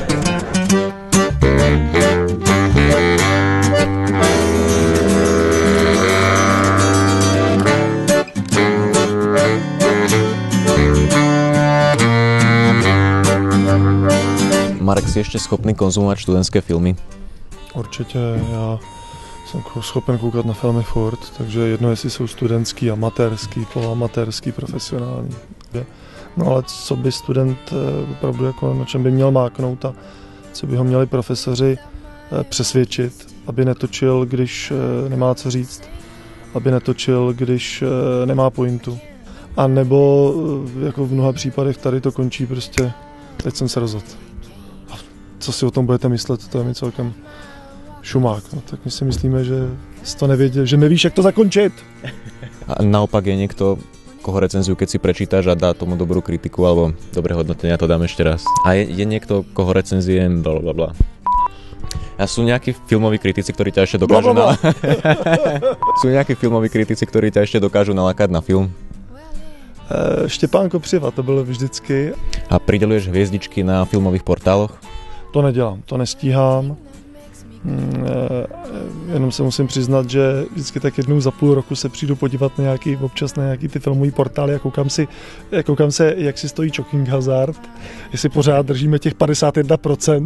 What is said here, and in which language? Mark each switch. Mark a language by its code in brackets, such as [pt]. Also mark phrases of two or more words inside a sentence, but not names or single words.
[sk] Marek, si ešte schopný konzumovať študentské filmy? [cs] Určitě, já jsem schopen koukat na filmy furt, takže jedno, jestli jsou studentský, amatérský, poloamatérský, profesionální. No ale co by student opravdu jako na čem by měl máknout a co by ho měli profesoři přesvědčit, aby netočil, když nemá co říct, aby netočil, když nemá pointu. A nebo jako v mnoha případech tady to končí prostě, teď jsem se rozhodl. Co si o tom budete myslet, to je mi celkem šumák. No, tak my si myslíme, že jsi to nevěděl, že nevíš, jak to zakončit. [sk] A naopak je niekto, koho recenziu, keď si prečítaš a dá tomu dobrú kritiku alebo dobré hodnotenia, to dám ešte raz. A je niekto, koho recenzie blablabla. A sú nejakí filmoví kritici, ktorí ťa ešte dokážu Sú nejakí filmoví kritici, ktorí ťa ešte dokážu nalákať na film? [cs] Štěpán Kopřiva, to bylo vždycky. [sk] A prideľuješ hviezdičky na filmových portáloch? [cs] To nedělám, to nestíhám. Jenom se musím přiznat, že vždycky tak jednou za půl roku se přijdu podívat na občas na nějaký ty filmový portály a koukám se, jak si stojí Shocking Hazard, jestli pořád držíme těch 51%.